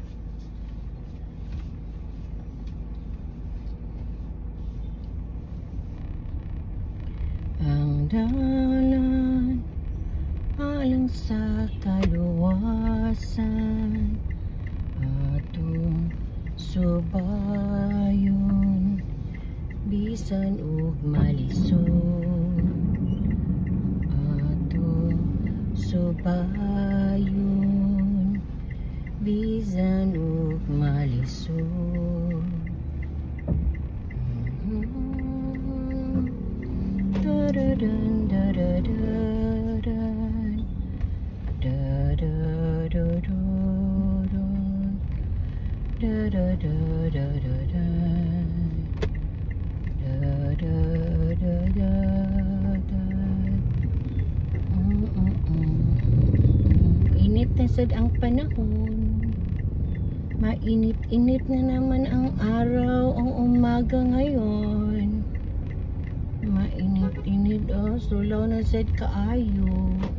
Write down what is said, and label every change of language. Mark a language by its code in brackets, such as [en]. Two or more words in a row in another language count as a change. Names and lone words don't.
[ceb] Ang dalan alang sa kaluwasan, atong subayon bisan ug malisod, atong subayon bisan ug malisod. Da-da-dun, da-da-da-dun, da-da-da-da-dun, da-da-da-da-da-dun, da-da-da-da-dun. Init na sad ang panahon. [tl] Mainit-init na naman ang araw, ang umaga ngayon. [ceb] Mainit-init, sulaw na sad kaayo.